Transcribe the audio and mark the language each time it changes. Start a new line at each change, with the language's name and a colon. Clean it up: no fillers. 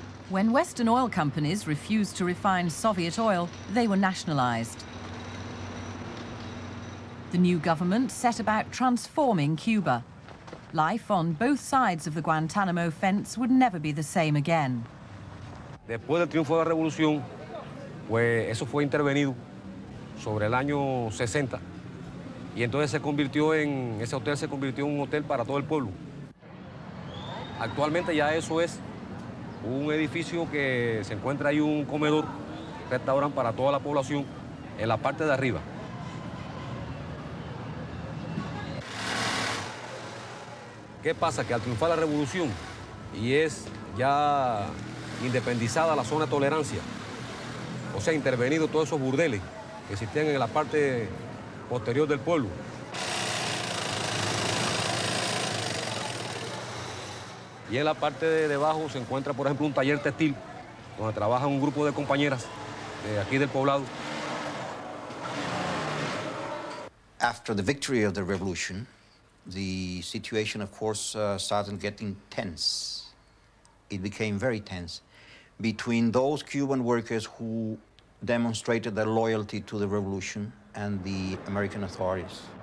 English: When Western oil companies refused to refine Soviet oil, they were nationalized. The new government set about transforming Cuba. Life on both sides of the Guantanamo fence would never be the same again.
Spanish: Después del triunfo de la revolución, pues eso fue intervenido sobre el año 60 y entonces ese hotel se convirtió en un hotel para todo el pueblo. Actualmente ya eso es un edificio que se encuentra ahí un comedor, restaurante para toda la población en la parte de arriba. ¿Qué pasa? Que al triunfar la revolución y es ya independizada la zona de tolerancia, o sea, intervenido todos esos burdeles que existían en la parte posterior del pueblo. Y en la parte de debajo se encuentra, por ejemplo, un taller textil, donde trabaja un grupo de compañeras de aquí del poblado.
English: After the victory of the revolution, the situation, of course, started getting tense. It became very tense between those Cuban workers who demonstrated their loyalty to the revolution and the American authorities.